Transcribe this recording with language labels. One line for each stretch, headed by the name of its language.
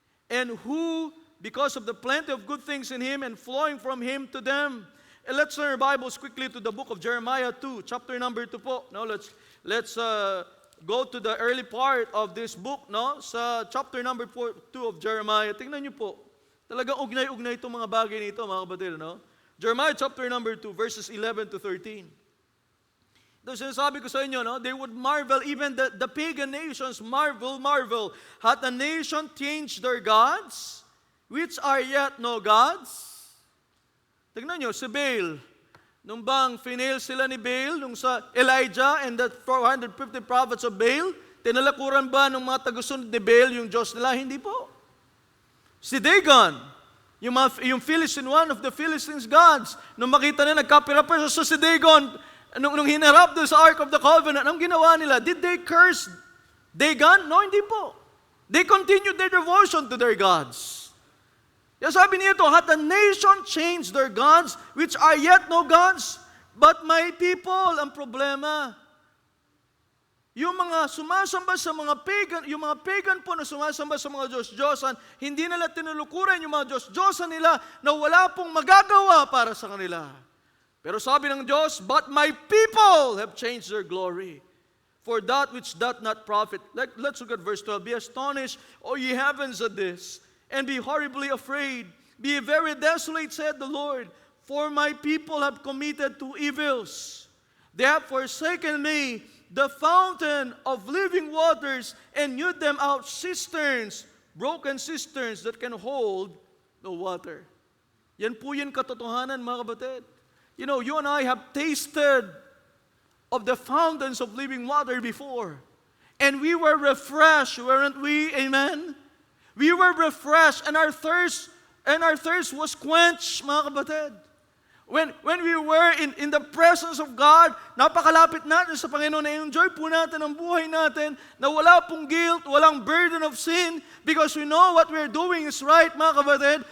English: And who, because of the plenty of good things in Him and flowing from Him to them. And let's turn our Bibles quickly to the book of Jeremiah 2, chapter number 2 po. No, let's go to the early part of this book, no? Sa chapter number 2 of Jeremiah.
Filipino: Tingnan niyo po. Talagang ugnay-ugnay itong mga bagay nito, mga kapatid, no?
English: Jeremiah chapter number 2, verses 11 to 13.
Filipino: Ito sinasabi ko sa inyo, no?
English: They would marvel, even the pagan nations marvel. Hath a nation changed their gods, which are yet no gods?
Filipino: Tignan nyo, si Baal. Nung bang finail sila ni Baal, nung sa Elijah and the 450 prophets of Baal, tinalakuran ba ng mga tagusunod ni Baal yung Diyos nila? Hindi po. Si Dagon, yung Philistine, one of the Philistines' gods, nung makita nila, nagkapira-pira sa si Dagon, nung hinarap doon sa Ark of the Covenant, anong ginawa nila?
English: Did they curse Dagon? No,
Filipino: hindi po.
English: They continued their devotion to their gods.
Filipino: Kaya sabi nito,
English: hath a nation changed their gods, which are yet no gods, but my people,
Filipino: ang problema. Yung mga sumasamba sa mga pagan, yung mga pagan po na sumasamba sa mga Diyos-Diyosan, hindi nila tinulukuran yung mga Diyos-Diyosan nila na wala pong magagawa para sa kanila. Pero sabi ng Diyos,
English: but my people have changed their glory for that which doth not profit. Let's look at verse 12. Be astonished, O ye heavens, at this, and be horribly afraid. Be very desolate, said the Lord, for my people have committed two evils. They have forsaken me, the fountain of living waters, and hewed them out cisterns, broken cisterns that can hold no water.
Filipino: Yan po yung katotohanan, mga kapatid.
English: You know, you and I have tasted of the fountains of living water before. And we were refreshed, weren't we? Amen? We were refreshed, and our thirst was quenched, mga kapatid. When we were in the presence of God,
Filipino: napakalapit natin sa Panginoon, na-enjoy po natin ang buhay natin, na wala pong
English: guilt, walang burden of sin, because we know what we're doing is right, mga kapatid.